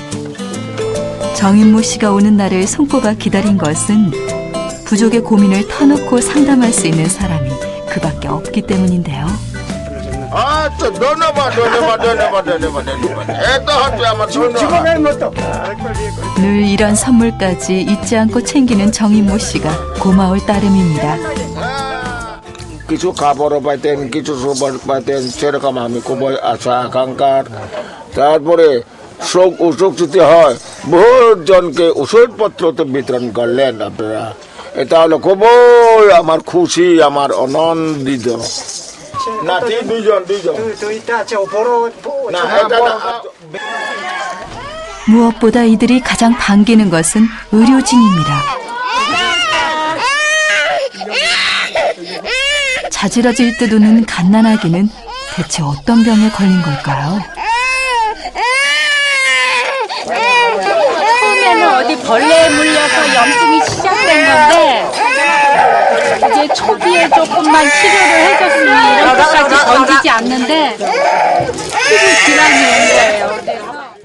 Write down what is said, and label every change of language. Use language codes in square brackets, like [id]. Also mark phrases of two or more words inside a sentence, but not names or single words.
[ko] 정인모 씨가 오는 날을 손꼽아 기다린 것은 부족의 고민을 터놓고 상담할 수 있는 사람이 그밖에 없기 때문인데요. 늘 이런 선물까지 잊지 않고 챙기는 정인모 씨가 고마울 따름입니다. [bn] কিছু খাবারও পাইতেন, কিছু সুপার পাইতেন, সেরকম আমি খুবই আশা আকাঙ্ক্ষার। তারপরে শোক অসুখ যদি হয় বহুত জনকে ওষুধপত্রতে বিতরণ করলেন আপনারা। এটা হলো খুবই আমার খুশি, আমার আনন্দিত। না দুইজন [ko] 또 이따 저 보러 [bn] না এটা না [ko] 무엇보다 이들이 가장 반기는 것은 의료진입니다. 자지러질 듯 우는 갓난아기는 대체 어떤 병에 걸린 걸까요? 처음에는 어디 벌레에 물려서 염증이 시작된 건데 이제 초기에 조금만 치료를 해줬으면 이렇게까지 번지지 않는데 피부 질환이 온 거예요.